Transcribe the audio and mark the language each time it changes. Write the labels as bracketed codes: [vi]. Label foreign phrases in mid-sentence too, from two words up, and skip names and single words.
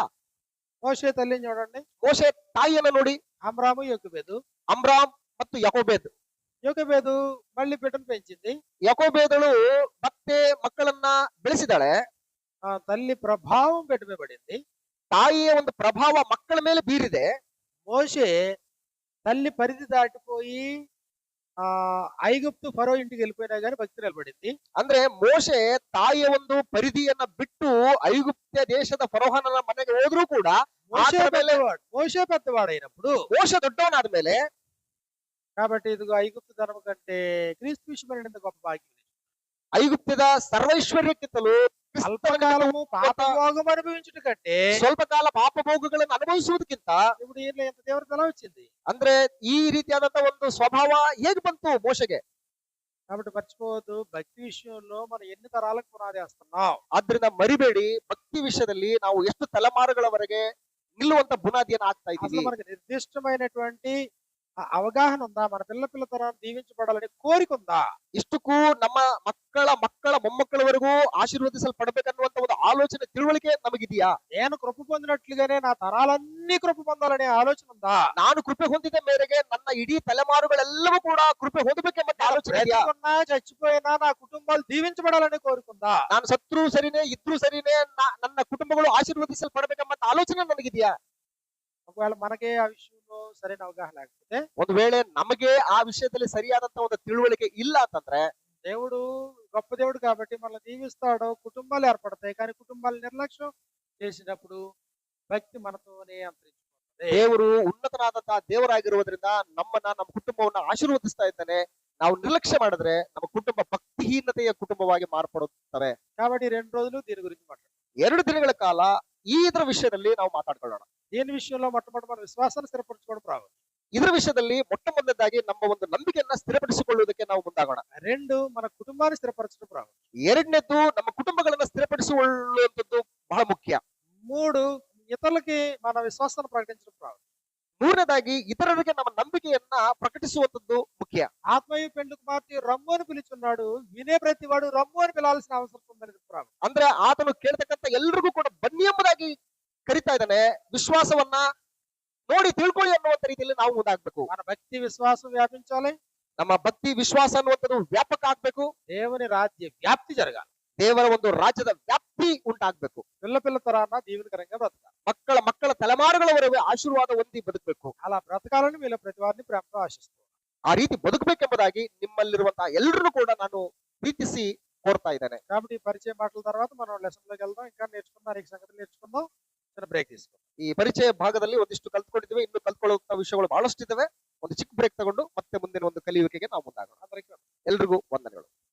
[te] మోషే తల్లిని చూడండి. [kn] ಮೋಶೆ ತಾಯಿಯನ್ನ ನೋಡಿ, [te] అమ్రాము, యోకెబెదు. [kn] ಅಮ್ರಾಮ್ ಮತ್ತು ಯಕೋಬೇದ್. [te] యోకెబెదు మళ్ళీ బిడ్డను పెంచింది. [kn] ಯಕೋಬೇದಳು ಮತ್ತೆ ಮಕ್ಕಳನ್ನ ಬೆಳೆಸಿದಾಳೆ. [te] ఆ తల్లి ప్రభావం బిడ్డ మీద పడింది. [kn] ತಾಯಿಯ ಒಂದು ಪ್ರಭಾವ ಮಕ್ಕಳ ಮೇಲೆ ಬೀರಿದೆ. [te] మోషే తల్లి పరిధి దాటిపోయి ఐగుప్తు ఫరో ఇంటికి వెళ్ళిపోయినా గానీ భక్తి నిలబడింది. [kn] ಅಂದ್ರೆ ಮೋಶೆ ತಾಯಿಯ ಒಂದು ಪರಿಧಿಯನ್ನ ಬಿಟ್ಟು ಐಗುಪ್ತ ದೇಶದ ಫರೋಹನ ಮನೆಗೆ ಹೋದ್ರೂ ಕೂಡ [te] మోషే పెద్దవాడైనప్పుడు, [kn] ಮೋಶೆ ದೊಡ್ಡವನಾದ ಮೇಲೆ, [te] కాబట్టి ఇదిగో ఐగుప్తు ధనము కంటే క్రీస్తు విషయమైన గొప్ప భాగ్యం. [kn] ಐಗುಪ್ತದ ಸರ್ವೈಶ್ವರ್ಯಕ್ಕಿಂತಲೂ [te] అల్పకాలము పాపభోగం అనుభవించుట కంటే [kn] ಸ್ವಲ್ಪ ಕಾಲ ಪಾಪಭೋಗಗಳನ್ನು ಅನುಭವಿಸುವುದಕ್ಕಿಂತ [te] ఇప్పుడు ఈయన ఎంత తీవ్రత ఎలా వచ్చింది? [kn] ಅಂದ್ರೆ ಈ ರೀತಿಯಾದಂತ ಒಂದು ಸ್ವಭಾವ ಹೇಗೆ ಬಂತು ಮೋಶೆಗೆ? [te] కాబట్టి మర్చిపోవద్దు, భక్తి విషయంలో మనం ఎన్ని తరాలకు పునాది వేస్తున్నాం. [kn] ಆದ್ರಿಂದ ಮರಿಬೇಡಿ, ಭಕ್ತಿ ವಿಷಯದಲ್ಲಿ ನಾವು ಎಷ್ಟು ತಲೆಮಾರುಗಳವರೆಗೆ ನಿಲ್ಲುವಂತ ಬುನಾದಿಯನ್ನು ಹಾಕ್ತಾ [te] అసలు [kn] ಇದ್ದೀವಿ. [te] మనకి నిర్దిష్టమైనటువంటి అవగాహన ఉందా? మన పిల్ల తరాన్ని దీవించబడాలని కోరిక ఉందా? [kn] ಇಷ್ಟಕ್ಕೂ ನಮ್ಮ ಮಕ್ಕಳ ಮೊಮ್ಮಕ್ಕಳವರೆಗೂ ಆಶೀರ್ವದಿಸಲ್ಪಡಬೇಕನ್ನುವಂತ ಒಂದು ಆಲೋಚನೆ, ತಿಳುವಳಿಕೆ ನಮಗಿದೆಯಾ? [te] నేను కృప పొందినట్లుగానే నా తరాలన్నీ కృప పొందాలనే ಆಲೋಚನೆ ఉందా? [kn] ನಾನು ಕೃಪೆ ಹೊಂದಿದ ಮೇರೆಗೆ ನನ್ನ ಇಡೀ ತಲೆಮಾರುಗಳೆಲ್ಲವೂ ಕೂಡ ಕೃಪೆ ಹೊಂದಬೇಕೆಂಬ ಆಲೋಚನೆ ಇದೆಯಾ? [te] బ్రతికున్నా చచ్చిపోయినా నా కుటుంబాలు దీవించబడాలని కోరుకుందా? [kn] ನಾನು ಸತ್ರು ಸರಿನೇ ಇದ್ರೂ ಸರಿನೇ ನನ್ನ ಕುಟುಂಬಗಳು ಆಶೀರ್ವದಿಸಲ್ಪಡಬೇಕೆಂಬ ಆಲೋಚನೆ ನನಗಿದೆಯಾ? [te] ఒకవేళ మనకే ఆ విషయంలో సరైన అవగాహన లేకపోతే, [kn] ಒಂದು ವೇಳೆ ನಮಗೆ ಆ ವಿಷಯದಲ್ಲಿ ಸರಿಯಾದಂತ ಒಂದು ತಿಳುವಳಿಕೆ ಇಲ್ಲ ಅಂತಂದ್ರೆ, [te] దేవుడు గొప్ప దేవుడు కాబట్టి మనల్ని దీవిస్తాడు, కుటుంబాలు ఏర్పడతాయి. కానీ కుటుంబాలు నిర్లక్ష్యం చేసినప్పుడు భక్తి మనతోనే అంతరించిపోతుంది. [kn] ದೇವರು ಉನ್ನತನಾದಂತಹ ದೇವರಾಗಿರುವುದರಿಂದ ನಮ್ಮ ಕುಟುಂಬವನ್ನ ಆಶೀರ್ವದಿಸ್ತಾ ಇದ್ದಾನೆ. ನಾವು ನಿರ್ಲಕ್ಷ್ಯ ಮಾಡಿದ್ರೆ ನಮ್ಮ ಕುಟುಂಬ ಭಕ್ತಿಹೀನತೆಯ ಕುಟುಂಬವಾಗಿ ಮಾರ್ಪಡುತ್ತವೆ. [te] కాబట్టి 2 రోజులు దీని గురించి మాట్లాడదాం. [kn] 2 ದಿನಗಳ ಕಾಲ ಇದರ ವಿಷಯದಲ್ಲಿ ನಾವು ಮಾತಾಡ್ಕೊಳ್ಳೋಣ. [te] దీని విషయంలో మొట్టమొదటి మన విశ్వాసాన్ని స్థిరపరచుకోవడం ప్రారంభం. [kn] ಇದರ ವಿಷಯದಲ್ಲಿ ಮೊಟ್ಟ ಮೊದಲನೇದಾಗಿ ನಮ್ಮ ಒಂದು ನಂಬಿಕೆಯನ್ನ ಸ್ಥಿರಪಡಿಸಿಕೊಳ್ಳುವುದಕ್ಕೆ ನಾವು ಮುಂದಾಗೋಣ. [te] 2 మన కుటుంబాన్ని స్థిరపరచడం ప్రారంభం. [kn] 2ನೇದ್ದು ನಮ್ಮ ಕುಟುಂಬಗಳನ್ನ ಸ್ಥಿರಪಡಿಸಿಕೊಳ್ಳುವಂಥದ್ದು ಬಹಳ ಮುಖ್ಯ. [te] 3 ఇతరులకి మన విశ్వాసాన్ని ప్రకటించడం ప్రారంభం. [kn] 3ನೇದಾಗಿ ಇತರರಿಗೆ ನಮ್ಮ ನಂಬಿಕೆಯನ್ನ ಪ್ರಕಟಿಸುವಂಥದ್ದು ಮುಖ್ಯ. [te] ఆత్మయు పెండ్లి కుమార్తె రమ్ము అని పిలుచున్నాడు, వినే ప్రతివాడు రమ్ము అని పిలాల్సిన అవసరం ఉందని ప్రారంభం. [kn] ಅಂದ್ರೆ ಆತನು ಕೇಳ್ತಕ್ಕಂಥ ಎಲ್ರಿಗೂ ಕೂಡ ಬನ್ನಿ ಎಂಬುದಾಗಿ ಕರಿತಾ ಇದ್ದಾನೆ. ವಿಶ್ವಾಸವನ್ನ ನೋಡಿ ತಿಳ್ಕೊಳ್ಳಿ ಅನ್ನುವಂತ ರೀತಿಯಲ್ಲಿ ನಾವು ಮುಂದಾಗ್ಬೇಕು. [te] మన భక్తి విశ్వాసం వ్యాపించాలి. [kn] ನಮ್ಮ ಭಕ್ತಿ ವಿಶ್ವಾಸ ಅನ್ನುವಂಥದ್ದು ವ್ಯಾಪಕ ಆಗ್ಬೇಕು. [te] దేవుని రాజ్య వ్యాప్తి జరగాలి. [kn] ದೇವರ ಒಂದು ರಾಜ್ಯದ ವ್ಯಾಪ್ತಿ ಉಂಟಾಗ್ಬೇಕು. [te] పిల్ల తరాన దీవెనకరంగా బ్రతకాలి. [kn] ಮಕ್ಕಳ ತಲೆಮಾರುಗಳವರೆಗೆ ಆಶೀರ್ವಾದ ಹೊಂದಿ ಬದುಕಬೇಕು. [te] అలా బ్రతకాలని మీలో ప్రతి వారిని ప్రేమతో ఆశిస్తున్నాను. [kn] ಆ ರೀತಿ ಬದುಕಬೇಕೆಂಬುದಾಗಿ ನಿಮ್ಮಲ್ಲಿರುವಂತಹ ಎಲ್ಲರನ್ನು ಕೂಡ ನಾನು ಪ್ರೀತಿಸಿ ಕೋರ್ತಾ ಇದ್ದೇನೆ. [te] కాబట్టి ఈ పరిచయ మాటల తర్వాత మనం లెసన్ లోకి వెళ్దాం. ఇంకా నేర్చుకుందాం, అనేక సంగతులు నేర్చుకుందాం. చిన్న బ్రేక్ తీసుకుందాం. [kn] ಈ ಪರಿಚಯ ಭಾಗದಲ್ಲಿ ಒಂದಿಷ್ಟು ಕಲ್ತ್ಕೊಂಡಿದ್ದೇವೆ, ಇನ್ನು ಕಲ್ತ್ಕೊಳ್ಳುವಂತ ವಿಷಯಗಳು ಬಹಳಷ್ಟಿದ್ದಾವೆ. ಒಂದು ಚಿಕ್ಕ ಬ್ರೇಕ್ ತಗೊಂಡು ಮತ್ತೆ ಮುಂದಿನ ಒಂದು ಕಲಿಯುವಿಕೆಗೆ ನಾವು ಮುಂದಾಗೋಣ. [te] అందరికీ [kn] ಎಲ್ರಿಗೂ ವಂದನೆಗಳು.